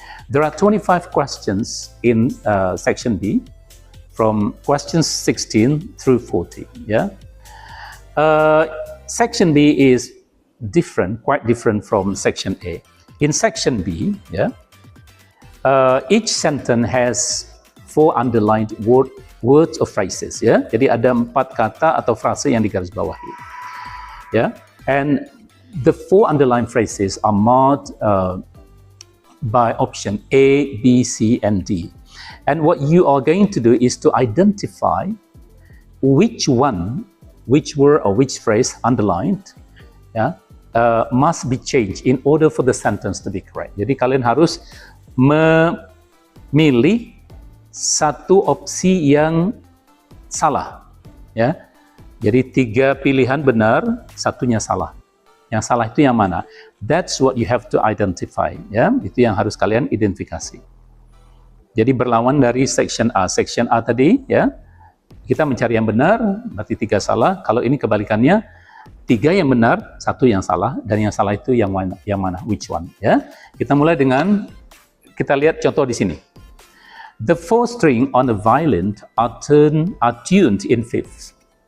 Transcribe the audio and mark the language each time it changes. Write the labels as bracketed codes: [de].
[en] There are 25 questions in section B, from questions 16 through 40. Yeah. Section B is different, quite different from section A. In section B, yeah, each sentence has 4 underlined words or phrases. Yeah. [id] Jadi ada 4 kata atau frase yang digarisbawahi. [en] Yeah. And the 4 underlined phrases are marked by option A, B, C, and D. And what you are going to do is to identify which word or which phrase underlined, yeah, must be changed in order for the sentence to be correct. [id] Jadi kalian harus memilih satu opsi yang salah, ya. Jadi 3 pilihan benar, satunya salah. Yang salah itu yang mana? [en] That's what you have to identify, ya. [id] Itu yang harus kalian identifikasi. Jadi berlawan dari section A. Section A tadi, ya, kita mencari yang benar, berarti 3 salah. Kalau ini kebalikannya, 3 yang benar, 1 yang salah, dan yang salah itu yang mana? Yang mana? [en] Which one? [id] Ya, kita mulai dengan kita lihat contoh di sini. [en] The 4 string on the violin are tuned in fifths.